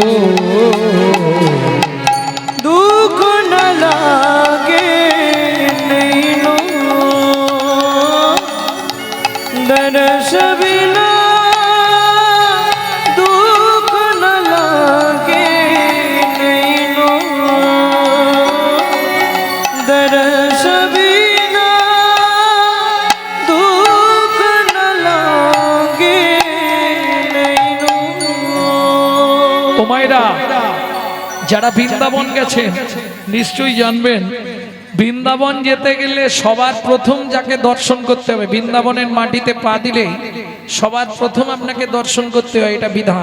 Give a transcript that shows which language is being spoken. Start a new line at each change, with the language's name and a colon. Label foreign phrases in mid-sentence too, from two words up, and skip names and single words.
Hindi: दुख न लागे नैनो, दर्श बिना दुख न लागे नैनो, दर्श बिना दुख न लागे नैनो।
Bangla: ও মায়েরা, যারা বৃন্দাবন গেছেন নিশ্চয়ই জানবেন, বৃন্দাবন যেতে গেলে সবার প্রথম যাকে দর্শন করতে হবে, বৃন্দাবনের মাটিতে পা দিলেই সবার প্রথম আপনাকে দর্শন করতে হয়, এটা বিধান।